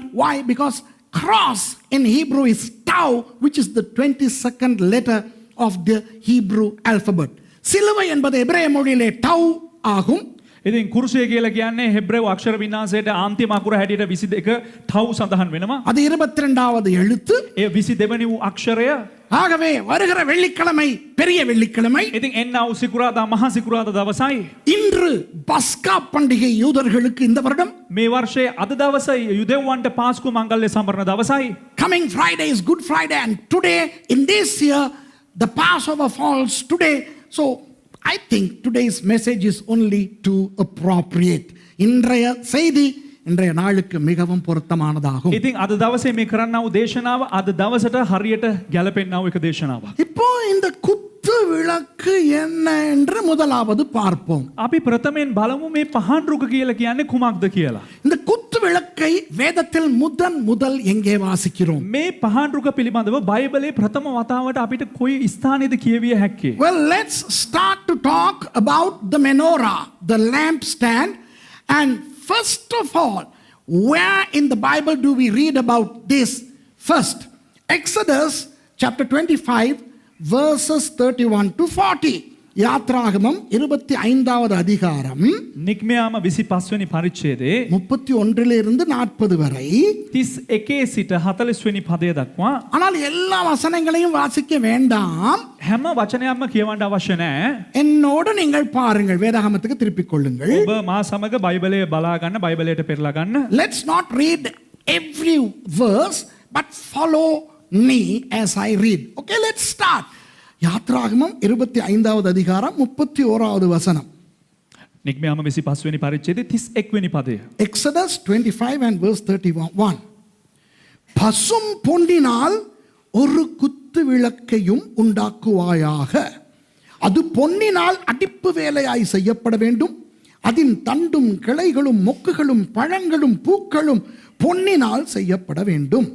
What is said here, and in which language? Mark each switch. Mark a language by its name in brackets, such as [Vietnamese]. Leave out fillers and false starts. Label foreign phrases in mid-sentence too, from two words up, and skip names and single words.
[English] Why? Because cross in Hebrew is tau, which is the 22nd letter of the Hebrew alphabet. [Tamil] சிலுவை என்பது எபிரேய மொழியிலே tau ஆகும். [Sinhala] ඉතින් කුරුසය කියලා කියන්නේ හෙබ්‍රේව අක්ෂර වින්‍යාසයට අන්තිම අකුර හැටියට 22 ටව් සඳහන් වෙනවා. [Tamil] அது 22வது எழுத்து. [Sinhala] ඒ 22 වෙනි වූ අක්ෂරය. [Tamil] ஆகவே வருகிற வெள்ளிக்கிழமை பெரிய வெள்ளிக்கிழமை. [Sinhala] ඉතින් එන්නා වූ සිකුරාදා මහා සිකුරාදා දවසයි. [Tamil] இன்று பஸ்கா பண்டிகை யூதர்களுக்கு இந்த வருடம். [Sinhala] මේ වර්ෂයේ අද දවසේ යුදෙව්වන්ට පාස්කු මංගල්‍ය සමරන දවසයි. [English] Coming Friday is Good Friday, and today in this year the Passover falls today. So I think today's message is only too appropriate. [Tamil] இன்றைய செய்தி இன்றைய நாளுக்கு மிகவும் பொருத்தமானதாகும். [Sinhala] ඉතින් අද දවසේ මේ කරන්නා වූ දේශනාව අද දවසට හරියට ගැලපෙන්නා වූ එක දේශනාවක්. [Tamil] இப்போ இந்த குத்து விளக்கு என்ன என்று முதலாவது பார்ப்போம். [Sinhala] අපි ප්‍රථමයෙන් බලමු මේ පහන්රුක කියලා කියන්නේ කුමක්ද කියලා. [Tamil] இந்த குத்து விளக்கை வேதத்தில் முதல் எங்கே வாசிக்கிறோம்? [Sinhala] මේ පහන්රුක පිළිබඳව බයිබලයේ ප්‍රථම වතාවට අපිට කොයි ස්ථානයේද කියවිය හැක්කේ? [English] Well, let's start to talk about the menorah, the lampstand. And first of all, where in the Bible do we read about this? First, Exodus chapter 25 verses 31 to 40. [Tamil] யாத்ராகமம் 25வது அதிகாரம் [Sinhala] නික්මයාම 25 වෙනි පරිච්ඡේදයේ [Tamil] 31 40 வரை [Sinhala] 31 සිට 40 වෙනි පදය දක්වා [Tamil] ஆனால் எல்லா வசனங்களையும் வாசிக்க வேண்டாம் [Sinhala] හැම වචනයක්ම කියවන්න අවශ්‍ය නැහැ. [Tamil] என்னோடு நீங்கள் பாருங்கள் வேதாகமத்துக்கு திருப்பிக் கொள்ளுங்கள் [Sinhala] ඔබ මා සමග බයිබලය බලා ගන්න, බයිබලයට පෙරලා ගන්න. [English] let's not read every verse but follow me as I read. Okay, let's start. [Tamil] யாத்ராகமம் 25வது அதிகாரம் 31வது வசனம். [Sinhala] නික්මයාම 25 වෙනි පරිච්ඡේදයේ 31 වෙනි පදය. [English] Exodus 25 and verse 31. [Tamil] பசும் பொன்னினால் ஒரு குத்து விளக்கையும் உண்டாக்குவாயாக. அது பொன்னினால் அடிப்பு வேலையாய் செய்யப்பட வேண்டும். அதன் தண்டும் கிளைகளும் மொக்குகளும் பழங்களும் பூக்களும் பொன்னினால் செய்யப்பட வேண்டும்.